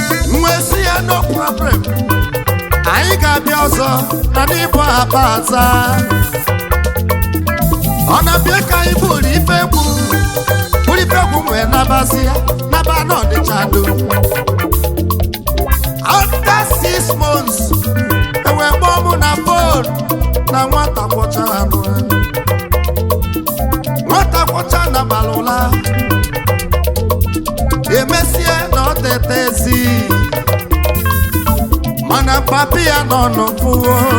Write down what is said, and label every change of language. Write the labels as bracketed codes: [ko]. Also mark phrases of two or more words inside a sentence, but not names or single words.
[ig] M wee sị ya, [en] "No problem, [ig] anyị ga-abịa ọzọ na n'ịbụ akpa aza." Ọ na-abịa ka anyị bụrụ ife egwu, bụrụ ife egwu m wee nabasị ya, naba n'Ọnịcha do. [en] After six months, [ig] e wee kpọọ mụ na phone na nwata kwọcha anụ ya. Nwata kwọcha na mara ụla. Emesie na ọ tetezi. Mana papi ya nọ n'ọfụwo.